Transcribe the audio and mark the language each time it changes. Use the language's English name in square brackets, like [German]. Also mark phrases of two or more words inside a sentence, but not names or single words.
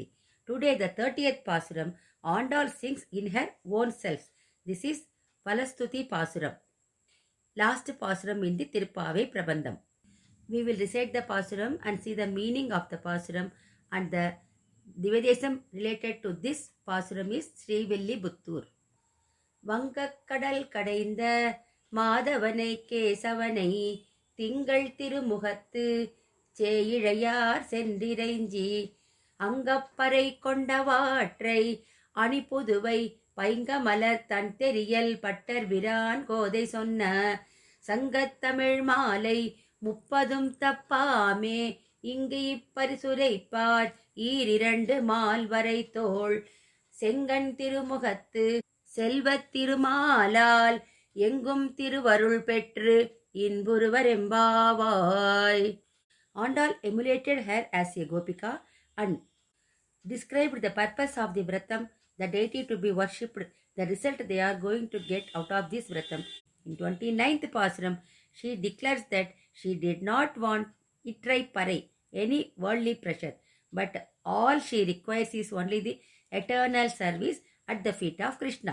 [English] Today the 30th Pasuram, Andal sings in her own self. This is Palastuti Pasuram. Last Pasuram in the Tirupavai Prabandham. We will recite the Pasuram and see the meaning of the Pasuram, and the Divedesam related to this Pasuram is Srivillibuthur. [Tamil] வங்க கடல் கடைந்த மார்கழியில் திங்கள் திருமுகத்து சேயிழையார் சென்றிறைஞ்சி அங்கப்பறை கொண்டவாற்றை அணிபுதுவை பைங்கமலர் தன் தெரியல் பட்டர் பிரான் கோதை சொன்ன சங்கத்தமிழ் மாலை 30 தப்பாமே இங்கு இப்பரிசுரைப்பார் ஈரிரண்டு மால்வரை தோள் செங்கண் திருமுகத்து செல்வத் திருமாலால் எங்கும் திருவருள் பெற்று இன்புறுவரெம்பாவாய். [English] Andal emulated her as a Gopika and described the purpose of the Vratam, the deity to be worshipped, the result they are going to get out of this Vratam. In 29th Pasuram, she declares that she did not want [Tamil] இற்றைப் பறை, [English] any worldly pressure, but all she requires is only the eternal service at the feet of Krishna.